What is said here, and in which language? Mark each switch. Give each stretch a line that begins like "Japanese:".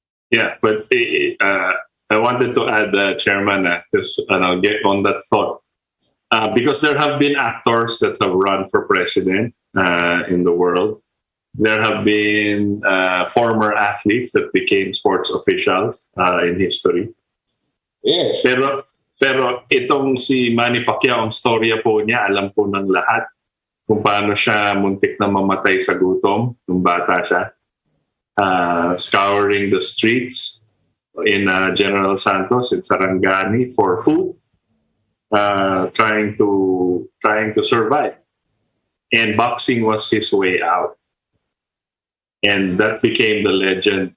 English: Yeah, but I wanted to add, Chairman, just get on that thought. Because there have been actors that have run for president in the world. There have been former athletes that became sports officials in history. Yes.
Filipino: Pero itong si Manny Pacquiao, ang storya po niya, alam po ng lahat kung paano siya muntik na mamatay sa gutom nung bata siya.
English: Scouring the streets in General Santos in Sarangani for food, trying to survive, and boxing was his way out, and that became the legend.